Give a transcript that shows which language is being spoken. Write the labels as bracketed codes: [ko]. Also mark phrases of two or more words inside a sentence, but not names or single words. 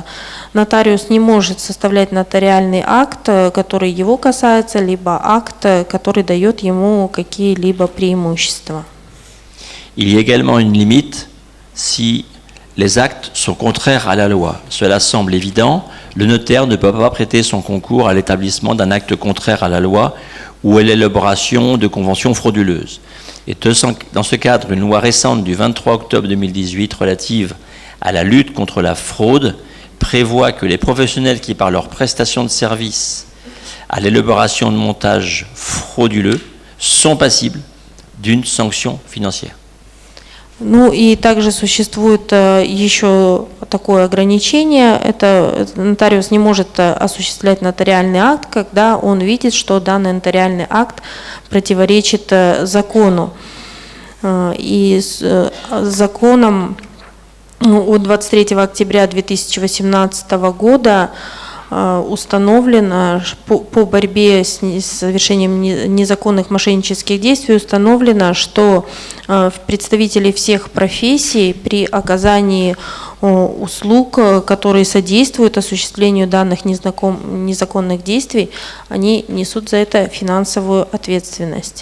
[ru] Нотариус не может составлять нотариальный акт, который его касается, либо акт, который дает ему какие-либо преимущества. [fr] Il y a également une limite si les actes sont contraires à la loi. Cela semble évident, le notaire ne peut pas prêter son concours à l'établissement d'un acte contraire à la loi ou à l'élaboration de conventions frauduleuses. Et dans ce cadre, une loi récente du 23 octobre 2018 relative à la lutte contre la fraude prévoit que les professionnels qui, par leur prestation de service à l'élaboration de montages frauduleux, sont passibles d'une sanction financière. [ru] Ну и также существует еще такое ограничение, это нотариус не может осуществлять нотариальный акт, когда он видит, что данный нотариальный акт противоречит закону. И с законом от 23 октября 2018 года установлено по борьбе с совершением незаконных мошеннических действий, установлено, что представители всех профессий при оказании услуг, которые содействуют осуществлению данных незаконных действий, они несут за это финансовую ответственность.